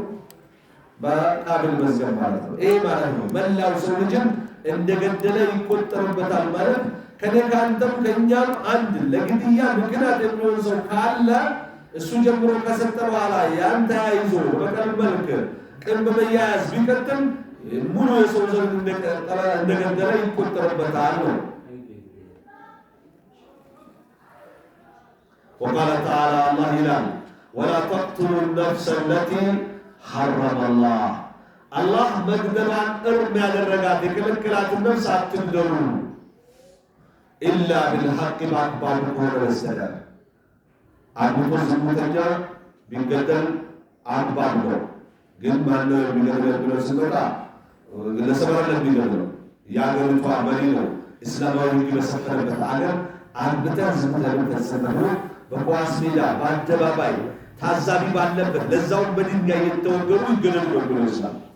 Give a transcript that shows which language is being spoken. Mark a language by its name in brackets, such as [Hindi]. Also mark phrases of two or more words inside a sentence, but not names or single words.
[Amharic] በቃቢል መዝገብ ማለት ነው። ይሄ ማለት ነው መላው ሰው ልጅም እንደገደለ ይቆጠርበታል ማለት ከኔ ካንተም ከኛም አንድ ለግድያ ምክንያት የሚሆን ሰው ካለ እሱ ጀምሮ ከሰጠ በኋላ ያን ተያይዞ በቀል መልክ ቅን በመያያዝ ቢቀጥል ሙሉ የሰው ዘር እንደገደለ ይቆጠርበታል ነው። [Arabic] وقال تعالى الله ይላል ولا تقتلوا النفس التي حرم الله الله [Amharic] መግደሏን እርም ያደረጋት የከለከላትን ነፍስ አትግደሉ [Arabic] إلا بالحق [Amharic] በአግባቡ ከሆነ በስተቀር አግብቶ ዝሙተኛ ቢገደል አግባብ ነው። ግን ማነው የሚገድለው ብሎ ሲመጣ ግለሰብ አይደለም የሚገድለው የአገሪቷ መሪ ነው። እስላማዊ ሕግ በሰፈነበት አገር አግብተህ ዝሙተኛ ተሰማሩ በኳስ ሜዳ በአደባባይ ታዛቢ ባለበት ለዛውም በድንጋይ የተወገሩ ይገደሉ ብሎ ይስላል።